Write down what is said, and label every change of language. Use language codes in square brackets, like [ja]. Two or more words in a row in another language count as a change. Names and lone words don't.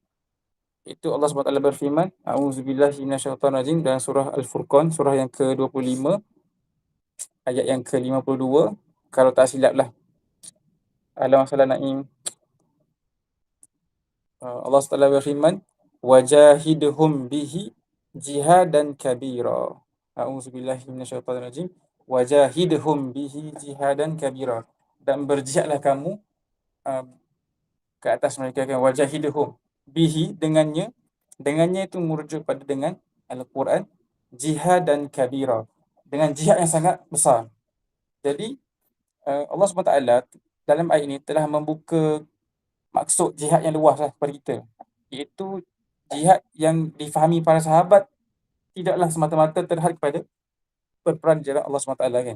[ms] Itu Allah SWT berfirman, [ar] أعوذ بالله من الشيطان الرجيم, [ms] dalam surah Al-Furqan, surah yang ke-25, ayat yang ke-52. Kalau tak silap lah, Alam Salah Naim, Allah SWT berfirman, [ar] وجاهدهم به جهادا كبيرا. أعوذ بالله من الشيطان الرجيم. وجاهدهم به جهادا كبيرا. [ms] Dan berjihadlah kamu ke atas mereka, kan. [ar] وجاهدهم به, [ms] dengannya itu merujuk pada dengan Al-Quran, [ar] جهادا كبيرا, [ms] dengan jihad yang sangat besar. Jadi Allah SWT dalam ayat ini telah membuka maksud jihad yang luas lah kepada kita, iaitu jihad yang difahami para sahabat tidaklah semata-mata terhad kepada berperang di jalan Allah SWT, kan.